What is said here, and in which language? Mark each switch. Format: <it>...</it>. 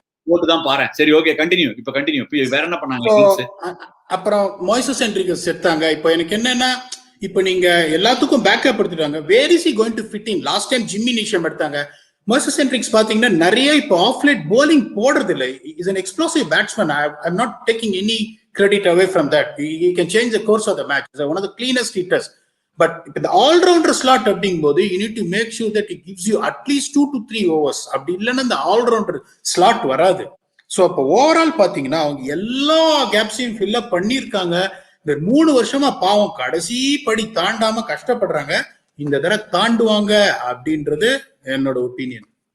<ta>போட்டுதான் பாரு. சரி, ஓகே, கண்டினியூ. இப்ப கண்டினியூ. வேற என்ன பண்ணாங்க? அப்புறம் மோய்சஸ் ஹென்ரிகஸ் செத்தாங்க. இப்போ எனக்கு என்னன்னா, இப்ப நீங்க எல்லாத்துக்கும் பேக்கப் எடுத்துட்டாங்க.</ta> <en>Where is he going to fit in?</en> <ta>Last time Jimmy நிஷம் எடுத்தாங்க. மோய்சஸ் ஹென்ரிக்ஸ் பாத்தீங்கன்னா நிறைய இப்போ ஆஃப்லைட் போலிங் போடுறது இல்லை.</ta> <en>Is an explosive batsman. I'm not taking any credit away from that. He can change the course of the match. He's one of the cleanest hitters. But if the all-rounder slot</en> <ta>அப்படிங்கும்போது</ta> <en>you need to make sure that it gives you at least 2 to 3 overs.</en> <ta>அப்படி இல்லைன்னா இந்த all-rounder slot வராது. So அப்போ overall பாத்தீங்கன்னா அவங்க எல்லா கேப்ஸையும் fill up பண்ணியிருக்காங்க. இந்த 3 வருஷமா பாவம் கடைசி படி தாண்டாம கஷ்டப்படுறாங்க. இந்த தடவை தாண்டுவாங்க அப்படின்றது என்னோட ஒப்பீனியன்.</ta>